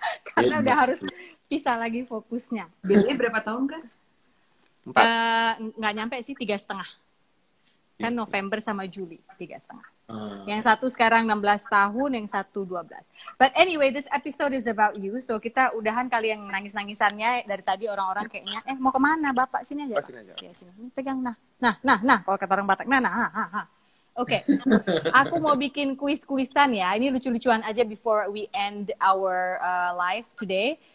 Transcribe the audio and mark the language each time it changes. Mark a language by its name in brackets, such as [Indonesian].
[Indonesian] Karena udah harus pisah lagi fokusnya. Biasanya berapa tahun kan? 4. Nggak nyampe sih 3,5. Kan November sama Juli 3,5. Yang satu sekarang 16 tahun, yang satu 12. [English] But anyway, this episode is about you. [Indonesian] So kita udahan kali yang nangis-nangisannya dari tadi orang-orang kayaknya, mau kemana Bapak? Sini aja. Sini aja. Ya, sini. Pegang nah. Kalau kata orang Batak, Oke. Aku mau bikin kuis-kuisan ya. Ini lucu-lucuan aja [English] before we end our live today.